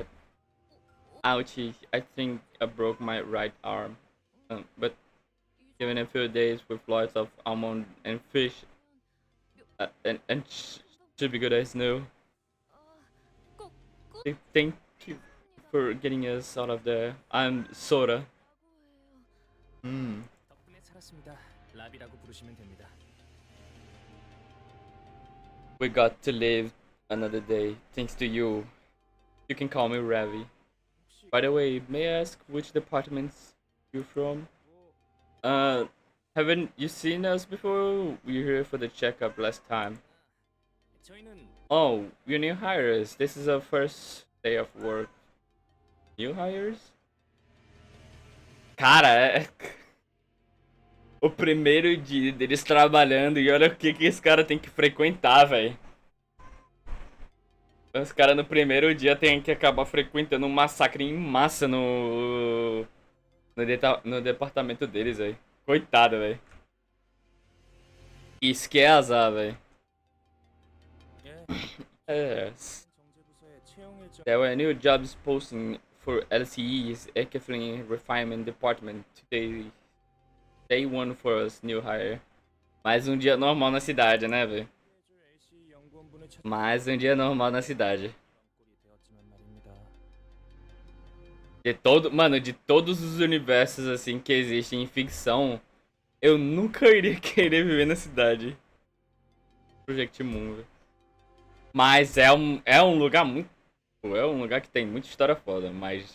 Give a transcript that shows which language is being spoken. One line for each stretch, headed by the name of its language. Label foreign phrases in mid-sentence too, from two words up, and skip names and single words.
English: Ouchie, I think I broke my right arm. But given a few days with lots of almond and fish, and should be good as new. Thank you for getting us out of there. I'm Sora.
Korean: 덕분에 살았습니다. 라비라고 부르시면 됩니다.
English: We got to live another day thanks to you. You can call me Ravi. By the way, may I ask which departments you're from? Haven't you seen us before? We were here for the checkup last time.
Korean: 저희는
English: Oh, we're new hires. This is our first day of work. New hires?
Portuguese: Cara, o primeiro dia deles trabalhando e olha o que esse cara tem que frequentar, velho. Os caras no primeiro dia tem que acabar frequentando um massacre em massa no departamento deles, velho. Coitado, velho. Isso que é azar, velho.
English: Yes.
Korean: 정제부서의 채용 일정
English: There were new jobs posting for LCE's Equipment Refinement Department today. Day one for us, new hire.
Portuguese: Mais um dia normal na cidade, né, velho?
Korean: 해줄 LC 연구원분을 찾아
Portuguese: Mais um dia normal na cidade.
Korean: 꼴이 되었지만 말입니다.
Portuguese: Mano, de todos os universos assim que existem em ficção, eu nunca iria querer viver na cidade. Project Moon, velho. Mas é um lugar muito. É um lugar que tem muita história foda, mas.